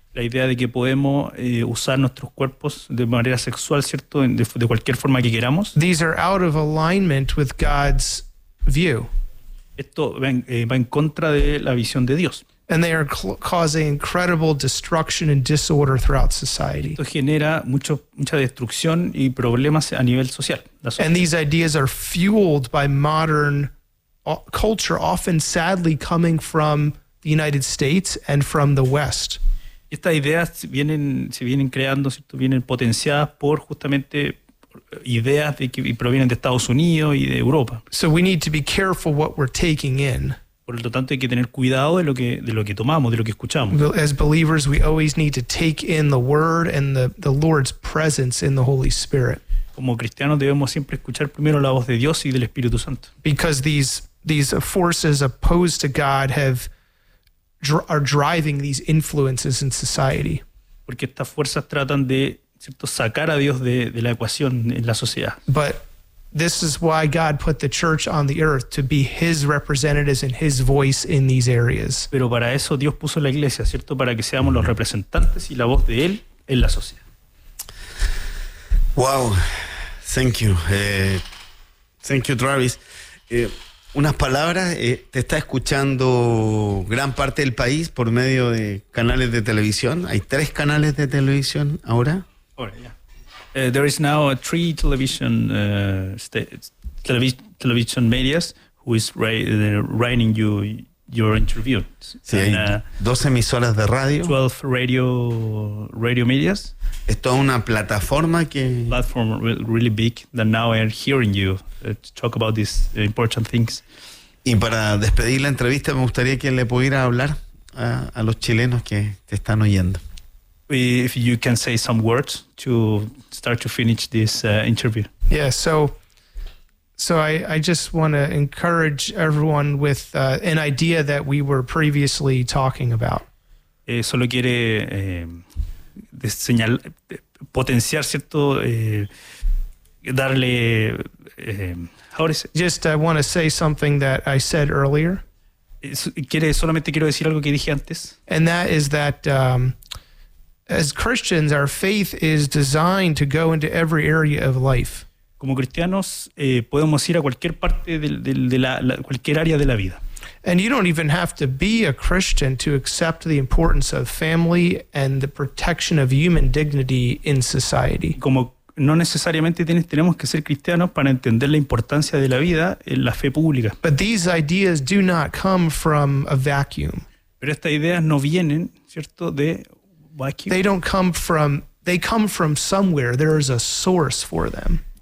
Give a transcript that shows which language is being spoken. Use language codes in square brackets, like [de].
[es] La idea de que podemos usar nuestros cuerpos de manera sexual, ¿cierto?, de cualquier forma que queramos. [en] These are out of alignment with God's view. [es] Esto va en contra de la visión de Dios. [en] And they are causing incredible destruction and disorder throughout society. [es] Esto genera mucha destrucción y problemas a nivel social. [en] And these ideas are fueled by modern culture, often sadly coming from the United States and from the West. [es] Estas ideas se vienen creando, ¿cierto? Vienen potenciadas por justamente ideas de que provienen de Estados Unidos y de Europa. [en] So we need to be careful what we're taking in. [es] Por lo tanto, hay que tener cuidado de lo que tomamos, de lo que escuchamos. [en] As believers, we always need to take in the Word and the Lord's presence in the Holy Spirit. [es] Como cristianos debemos siempre escuchar primero la voz de Dios y del Espíritu Santo. [en] Because these forces opposed to God are driving these influences in society. [es] Porque estas fuerzas tratan de, ¿cierto?, sacar a Dios de la ecuación en la sociedad. [en] But this is why God put the church on the earth, to be his representatives and his voice in these areas. [es] Pero para eso Dios puso la iglesia, ¿cierto?, para que seamos los representantes y la voz de él en la sociedad. [en] Wow, thank you. Thank you, Travis. [es] Unas palabras, te está escuchando gran parte del país por medio de canales de televisión. Hay tres canales de televisión ahora. [en] There is now a three television television medias who is writing your interview. [es] Sí, hay 12 emisoras de radio. [en] 12 radio medias. [es] Es toda una plataforma que. [en] Platform really big that now I am hearing you talk about these important things. [es] Y para despedir la entrevista, me gustaría que le pudiera hablar a los chilenos que te están oyendo. [en] If you can say some words to start to finish this interview. Yeah, so I just want to encourage everyone with an idea that we were previously talking about. [es] Solo quiere. Potenciar, ¿cierto? Darle. [en] How is it? Just I want to say something that I said earlier. [es] Solamente quiero decir algo que dije antes. [en] And that is that as Christians, our faith is designed to go into every area of life. [es] Como cristianos, podemos ir a cualquier parte de la cualquier área de la vida. [en] And you don't even have to be a Christian to accept the importance of family and the protection of human dignity in society. [es] Como no necesariamente tenemos que ser cristianos para entender la importancia de la vida en la fe pública. [en] But these ideas do not come from a vacuum. [es] Pero estas ideas no vienen, ¿cierto?, de vacuum. [en] They come from somewhere. There is a source for them.